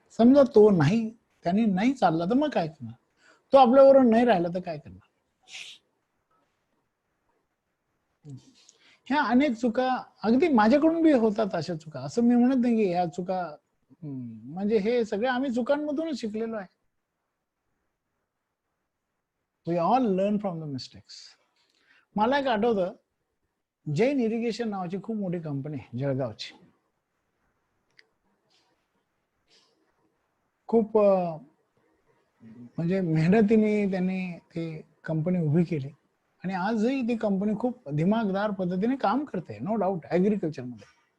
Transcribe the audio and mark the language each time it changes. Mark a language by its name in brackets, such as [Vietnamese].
[Marathi] समजा तो नाही, त्यांनी नाही चालला तर मग काय करणार, तो आपल्याबरोबर नाही राहिला तर काय करणार. ह्या अनेक चुका अगदी माझ्याकडून बी होतात. अशा चुका, असं मी म्हणत नाही की ह्या चुका, म्हणजे हे सगळे आम्ही चुकांमधूनच शिकलेलो आहे. [English] We all learn from the mistakes. [Marathi] मला एक आठवतं, जैन इरिगेशन नावाची खूप मोठी कंपनी आहे जळगावची. खूप म्हणजे मेहनतीने त्यांनी ती कंपनी उभी केली आणि आजही ती कंपनी खूप दिमागदार पद्धतीने काम करते, [English] no doubt, [Marathi] ऍग्रिकल्चर मध्ये.